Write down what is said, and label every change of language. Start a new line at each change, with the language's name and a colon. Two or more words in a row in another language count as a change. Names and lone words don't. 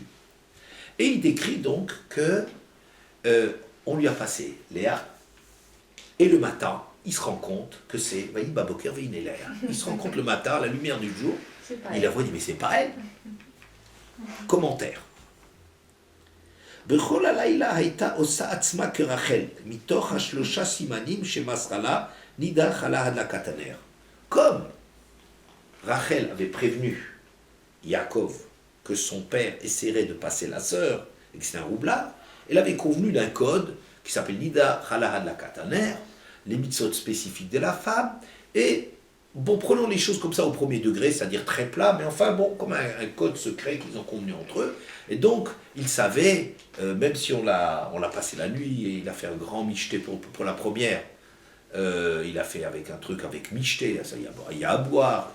French: Et il décrit donc que on lui a passé Léa, et le matin, il se rend compte que c'est
Hebrew: ויהי בבוקר לאה.
French: Il se rend compte le matin, à la lumière du jour, il la voit, il dit, mais c'est pas elle. Commentaire.
Hebrew: בכל הלילה הייתה עושה עצמה כרחל, מתוך השלושה סימנים שמסרה לה נדה חלה הדלקת הנר.
French: Comme Rachel avait prévenu Yaakov que son père essaierait de passer la sœur, et que c'est un roublard, elle avait convenu d'un code qui s'appelle
Hebrew: נדה חלה הדלקת הנר,
French: les mitzvot spécifiques de la femme, et bon, prenons les choses comme ça au premier degré, c'est-à-dire très plat, mais enfin bon, comme un code secret qu'ils ont convenu entre eux. Et donc, il savait, même si on l'a passé la nuit, et il a fait un grand michté pour la première, il a fait avec un truc avec michté, il y a à boire.